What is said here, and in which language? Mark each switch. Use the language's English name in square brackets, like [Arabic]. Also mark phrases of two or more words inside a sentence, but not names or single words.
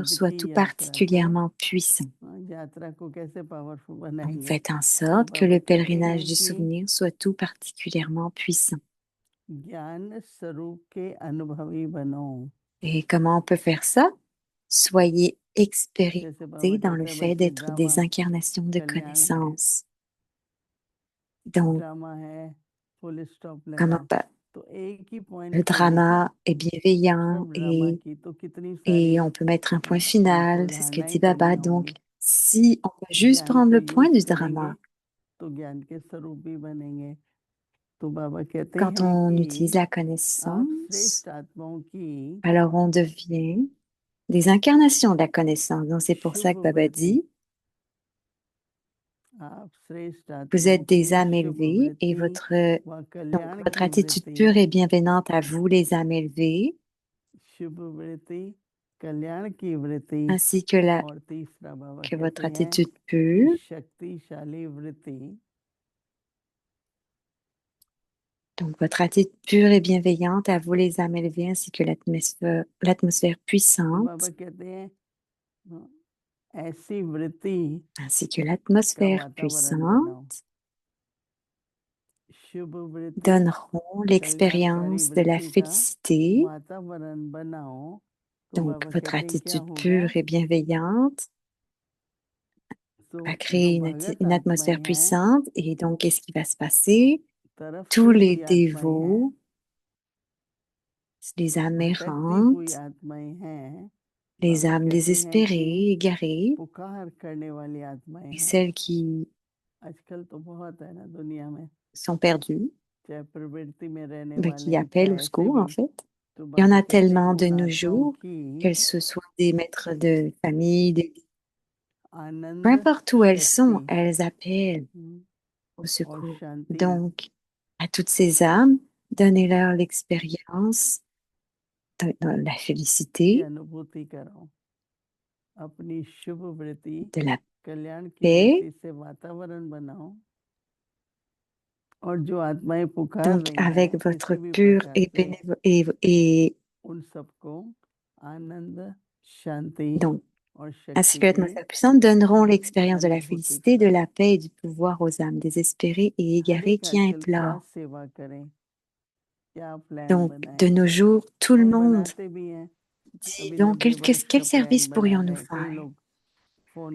[Hindi] याद [French] soit [Hindi] की [French] tout [Hindi] यात्रा को, [French] particulièrement puissant. [Hindi] यात्रा को कैसे पावरफुल [French] Donc, [Hindi] बनाएंगे, [French] faites en [Hindi] तो [French] sorte que [Hindi] बाबा [French] le [Hindi] कहते [French] pèlerinage [Hindi] हैं [French] du [Hindi] कि [French] souvenir soit tout particulièrement puissant. [Hindi] ज्ञान स्वरूप के अनुभवी बनो। [French] Et comment on peut faire ça? Soyez [Hindi] जैसे बाबा [French] expérimentés dans le [Hindi] कहते हैं [French] fait [Hindi] बच्चे [French] d'être [Hindi] ड्रामा [French] des incarnations de [Hindi] कल्याण है, [French] connaissance. Donc, [Hindi] ड्रामा है, [English] full stop [French] comment [Hindi] लगा, [French] pas? [Hindi] तो एक ही पॉइंट [French] Le [Hindi] पे [French] drama est bienveillant [Hindi] सब ड्रामा की तो कितनी सारी [French] et on peut mettre un point [Hindi] हमको [French] final, c'est ce que dit [Hindi] धारणाएं [French] Baba. [Hindi] करनी [French] Donc, [Hindi] होंगी। [French] si on peut juste [Hindi] ज्ञान [French] prendre [Hindi] को [French] le point [Hindi] यूज [French] du [Hindi] करेंगे [French] drama, [Hindi] तो ज्ञान के स्वरूप भी बनेंगे। तो बाबा कहते [French] quand [Hindi] हैं [French] on [Hindi] कि [French] utilise la [Hindi] आप [French] connaissance, [Hindi] श्रेष्ठ आत्माओं की [French] alors on devient des incarnations de la connaissance. Donc, c'est pour ça [Hindi] शुभ [French] que Baba [Hindi] वृत्ति, [French] dit, [Hindi] आप श्रेष्ठ [French] vous [Hindi] आत्माओं [French] êtes des [Hindi] की [French] âmes [Hindi] शुभ [French] élevées et [Hindi] वृत्ति व [French] donc, [Hindi] कल्याण [French] votre [Hindi] की [French] attitude [Hindi] वृत्ति, [French] pure et bienveillante à vous, les âmes élevées, [Hindi] शुभ वृत्ति, कल्याण की वृत्ति, [French] ainsi [Hindi] और तीसरा बाबा [French] que votre [Hindi] कहते हैं [French] attitude [Hindi] कि [French] pure, [Hindi] शक्तिशाली वृत्ति, [French] donc votre attitude pure et bienveillante à vous, les âmes élevées, ainsi que l'atmosphère [Hindi] तो [French] puissante, [Hindi] बाबा कहते हैं ऐसी वृत्ति [French] ainsi que [Hindi] का [French] l'atmosphère [Hindi] वातावरण बनाओ। [French] puissante [Hindi] शुभ वृत्ति, [French] donneront [Hindi] कल्याणकारी [French] l'expérience de la [Hindi] वृत्ति का [French] félicité. [Hindi] वातावरण बनाओ। तो [French] Donc, [Hindi] बाबा [French] votre [Hindi] कहते हैं क्या [French] attitude [Hindi] होगा, [French] pure et bienveillante [Hindi] तो [French] va [Hindi] जो [French] créer [Hindi] भगत [French] une atmosphère [Hindi] आत्माएं हैं, [French] puissante. Et donc, qu'est-ce qui va se passer? [Hindi] तरफ [French] Tous [Hindi] से [French] les [Hindi] हुई आत्माएं हैं, [French] dévots, les âmes [Hindi] भटकती हुई [French] errantes, [Hindi] आत्माएं हैं, [French] les [Hindi] बाबा [French] âmes [Hindi] कहते हैं कि [French] désespérées, égarées, [Hindi] पुकार करने वाली आत्माएं [French] et [Hindi] हैं। [French] celles qui [Hindi] आजकल तो बहुत है ना दुनिया में, [French] sont perdues, [Hindi] चाहे प्रवृत्ति में रहने [French] qui [Hindi] वाले हैं, [French] appellent [Hindi] चाहे [French] au [Hindi] ऐसे [French] secours, en [Hindi] भी, [French] fait. [Hindi] तो [French] Il y en [Hindi] बाबा [French] a [Hindi] कहते हैं [French] tellement de [Hindi] उन [French] nos [Hindi] आत्माओं [French] jours, [Hindi] की [French] qu'elles se soient des maîtres de famille, Peu [Hindi] आनंद [French] importe où elles sont, [Hindi] शक्ति [French] elles appellent au [Hindi] और [French] secours. [Hindi] शांति [French] Donc, à toutes ces âmes, donnez-leur l'expérience de la [Hindi] की [French] félicité, [Hindi] अनुभूति करो। अपनी शुभ वृत्ति [French] de la [Hindi] कल्याण की [French] paix. [Hindi] वृत्ति से वातावरण बनाओ और जो आत्माएं पुकार [French] Donc, [Hindi] रही [French] avec [Hindi] हैं [French] votre [Hindi] किसी भी [French] pure [Hindi] प्रकार [French] et, [Hindi] से [French] et [Hindi] उन सबको आनंद शांति [French] donc, [Hindi] और [French] ainsi [Hindi] शक्ति [French] que [Hindi] की [French] l'atmosphère puissante donneront l'expérience de la [Hindi] अनुभूति [French] félicité, de [Hindi] करो। [French] la paix et du pouvoir aux âmes désespérées et [Hindi] हर [French] égarées [Hindi] एक [French] qui [Hindi] आजकल क्या [French] implorent. [Hindi] सेवा करें, क्या प्लान [French] Donc, [Hindi] बनाए। [French] de nos jours, tout le [Hindi] हम [French] monde [Hindi] बनाते भी हैं, [French] dit, [Hindi] अभी [French] donc, [Hindi] नब्बे वर्ष [French] quel [Hindi] का प्लान [French] service [Hindi] बना [French] pourrions-nous [Hindi] रहे हैं। कई [French] faire? [Hindi] लोग फोन